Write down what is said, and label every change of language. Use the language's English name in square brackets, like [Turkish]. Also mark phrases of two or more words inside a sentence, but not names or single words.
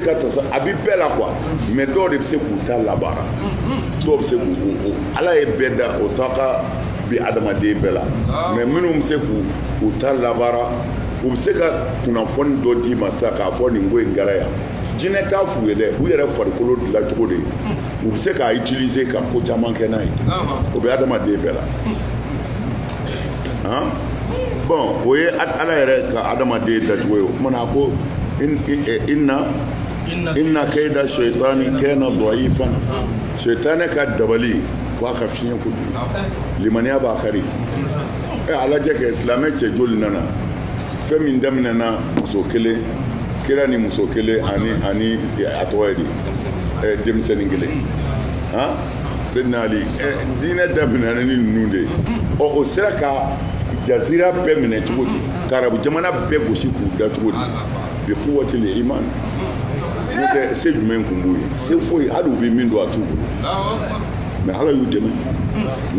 [Bambara] ka tasa a bɛ bɛɛ la [French] quoi mais [Bambara] dɔw de bɛ se k'u ta labaara dɔw bɛ se k'u ala ye bɛɛ da o tɔka bi adamaden bɛɛ la mais minnu bɛ se k'u ta labaara u bɛ se ka kunnafoni dɔ d'i ma sisan k'a fɔ nin ko in kɛra yan jinɛ t'a f'u ye dɛ u yɛrɛ farikolo dilan cogo de ye u bɛ se k'a utiliser ka ko caman kɛ n'a ye o bɛ adamaden bɛɛ la [French] han bon [Bambara] o ye ala yɛrɛ ka adamaden dacogo ye o kumana ko [Arabic] إن كيد الشيطان كان ضعيفا [Bambara] shaytane ka dabali ko aka fiɲɛ kojugu limaniya b'a kari a lajɛ kɛ silamɛ cɛ joli nana fɛn min daminɛna muso kelen kira ni muso kelen ani a tɔgɔ ye di denmisɛnnin kelen han Seydina Ali diinɛ daminɛna ni ninnu de ye o sera ka jazira bɛɛ minɛ cogo di ka arabu jamana bɛɛ gosi k'u da cogo di [Arabic] بقوة الإيمان [Bambara] n'o tɛ se jumɛn kun b'u ye se foyi hali u bɛ min don a t'u bolo mais ala y'u dɛmɛ na